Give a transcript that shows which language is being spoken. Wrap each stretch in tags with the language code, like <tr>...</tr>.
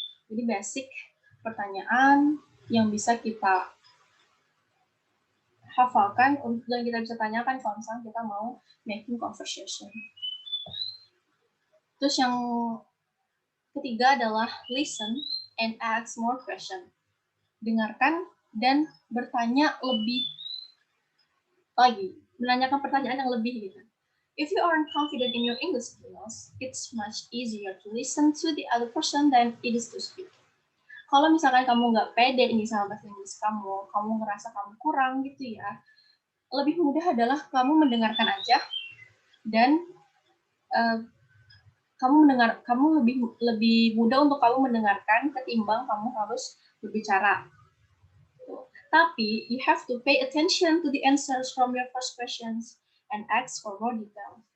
<id>Jadi basic pertanyaan yang bisa kita hafalkan dan kita bisa tanyakan kalau misalnya kita mau</id> <en>making conversation.</en> <id>Terus yang ketiga adalah</id> <en>listen and ask more question.</en> <id>Dengarkan dan bertanya lebih lagi, menanyakan pertanyaan yang lebih gitu.</id> <en>If you aren't confident in your English skills, it's much easier to listen to the other person than it is to speak.</en> <id>Kalau misalkan kamu nggak pede nih sama bahasa Inggris kamu ngerasa kamu kurang gitu ya, lebih mudah adalah kamu mendengarkan aja dan kamu lebih mudah untuk kamu mendengarkan ketimbang kamu harus berbicara. Tapi</id> <en>you have to pay attention to the answers from your first questions and ask for more detail.</en>